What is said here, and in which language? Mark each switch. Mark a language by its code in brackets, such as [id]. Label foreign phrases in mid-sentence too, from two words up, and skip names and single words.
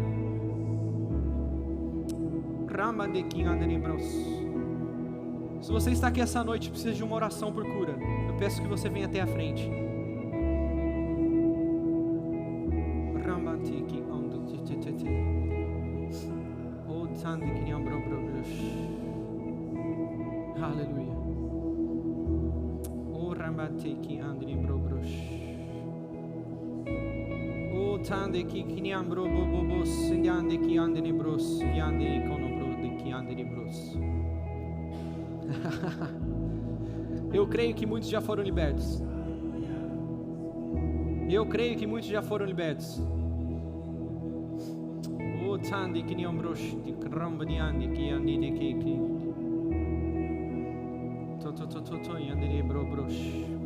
[pt] Se você está aqui essa noite e precisa de uma oração por cura, eu peço que você venha até a frente. Aleluia. O ramateki andri brobros. O tande ki kiniambro bobos, yande ki andri bros, yande konobro de ki andri bros. Eu creio que muitos já foram libertos. Eu creio que muitos já foram libertos. O tande ki niambros de kramba de ande ki ande de ki. Yandere bro brosh.